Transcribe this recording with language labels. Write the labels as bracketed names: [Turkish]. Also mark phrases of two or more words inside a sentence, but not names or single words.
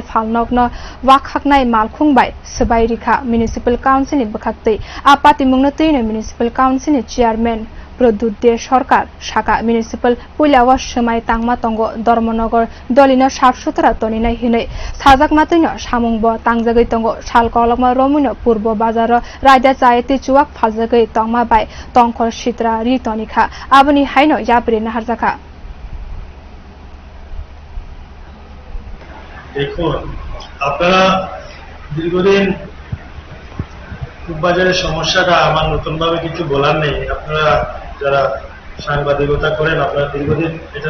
[Kok Borok] फालनगनो वाखाकनाय मालखुंबाय सबायरिखा म्युनिसिपल काउन्सिलनि बोखाक्तै आपातिमुंनो तैनो म्युनिसिपल काउन्सिलनि चेयारमेन प्रदुद्दे सरकार शाखा म्युनिसिपल पुलियाव समाय तांमा तंग धर्मनगर दलिनो [Hindi] साफ सुथरा [Kok Borok] तनिनाय हिनै साजाकमा तैनो सामुंब तांजागै तंग सालकलमा रमुनो पूर्व बाजार रायदा जायते चुवाक फालजागै तंमा बाय तंखर सित्रा रितनिखा आबनि हायनो याब्रे नाहारजाखा [Bangla] দেখুন আপনারা দীর্ঘদিন বাজারের সমস্যাটা আমার নতুনভাবে কিছু বলার নেই আপনারা যারা সাংবাদিকতা করেন আপনারা দীর্ঘদিন এটা